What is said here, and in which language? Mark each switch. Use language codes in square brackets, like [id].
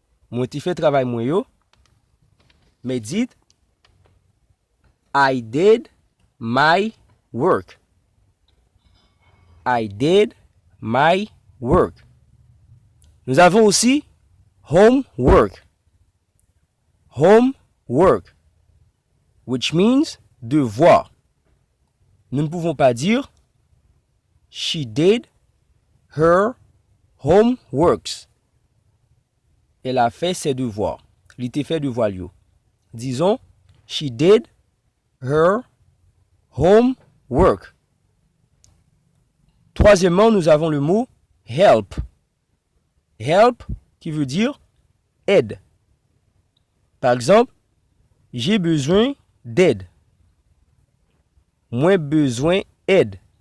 [fr] Moi, j'ai fait travail moi yo. Mais dites [en] I did my work. I did my work. [fr] Nous avons aussi [en] homework. Homework, which means [fr] devoir. Nous ne pouvons pas dire [en] she did her homeworks. [fr] Elle a fait ses devoirs. Il était fait devoir lui. Disons [en] she did her homework. [fr] Troisièmement, nous avons le mot help. Help qui veut dire aide. Par exemple, j'ai besoin d'aide. Moi besoin aide.